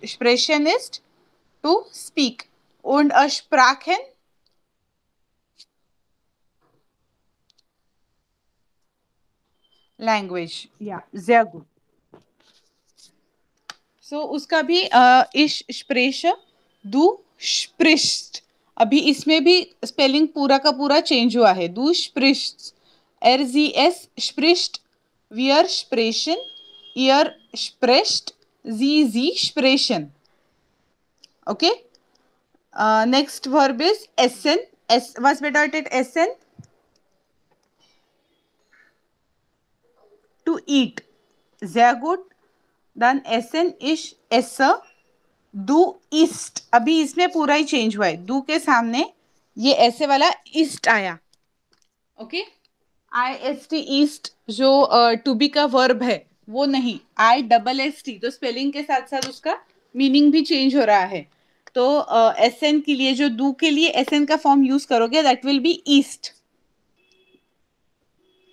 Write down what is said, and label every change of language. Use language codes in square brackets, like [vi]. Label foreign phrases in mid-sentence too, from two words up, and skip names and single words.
[de] Sprechen ist [en] to speak. [de] Und sprachen? Language. Ja, sehr gut. So, [hi] उसका भी [de] ich spreche, du sprichst। [hi] अभी इसमें भी स्पेलिंग पूरा का पूरा चेंज हुआ है। [de] Du sprichst, RZS spricht, wir sprechen, ihr sprecht, sie sprechen। [en] Okay? Next verb is essen. [de] Was bedeutet essen? [en] To eat. [de] Sehr gut. Dann essen ich esse, du isst। [hi] अभी इसमें पूरा ही चेंज हुआ है, डू के सामने ये ऐसे वाला ईस्ट आया। ओके, IST ईस्ट जो [en] to be [hi] का वर्ब है वो नहीं, ISST, तो स्पेलिंग के साथ साथ उसका मीनिंग भी चेंज हो रहा है। तो एसएन के लिए, जो डू के लिए एसएन का फॉर्म यूज करोगे, [en] that will be [hi] ईस्ट।